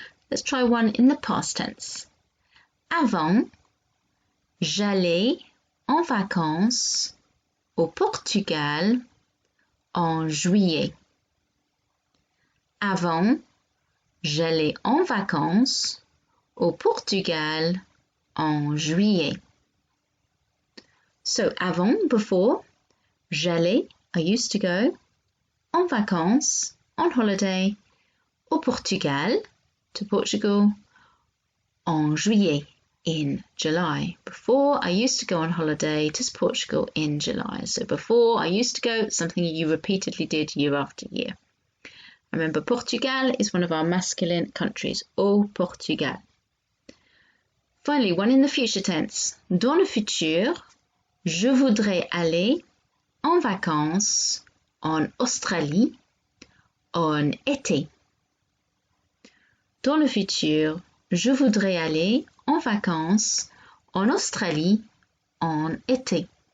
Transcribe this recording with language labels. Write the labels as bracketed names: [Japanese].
[English] Let's try one in the past tense. [French] Avant, j'allais en vacances au Portugal en juillet. Avant, j'allais en vacances au Portugal en juillet. [English] So avant, before, j'allais, I used to go, [French] en vacances, [English] on holiday, [French] au Portugal, [English] to Portugal, [French] en juillet, [English] in July. Before, I used to go on holiday to Portugal in July. So before, I used to go, something you repeatedly did year after year. Remember, Portugal is one of our masculine countries, [French] au Portugal. [English] Finally, one in the future tense. [French] Dans le futur, je voudrais aller en vacances en Australie en été. Dans le futur, je voudrais aller en vacances en Australie en été.